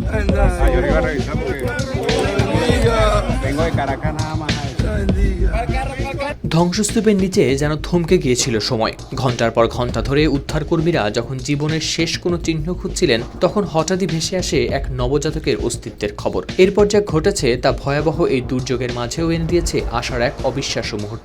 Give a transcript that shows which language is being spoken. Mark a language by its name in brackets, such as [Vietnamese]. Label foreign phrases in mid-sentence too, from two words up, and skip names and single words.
[Spanish] Yo le iba a revisar porque vengo de Caracas nada más. [Bangla] ধ্বংসস্তূপের নিচে যেন থমকে গিয়েছিল সময়। ঘন্টার পর ঘন্টা ধরে উদ্ধারকর্মীরা যখন জীবনের শেষ কোনো চিহ্ন খুঁজছিলেন, তখন হঠাৎই ভেসে আসে এক নবজাতকের অস্তিত্বের খবর। এরপর যা ঘটেছে তা ভয়াবহ এই দুর্যোগের মাঝেও এনে দিয়েছে আশার এক অবিশ্বাস্য মুহূর্ত।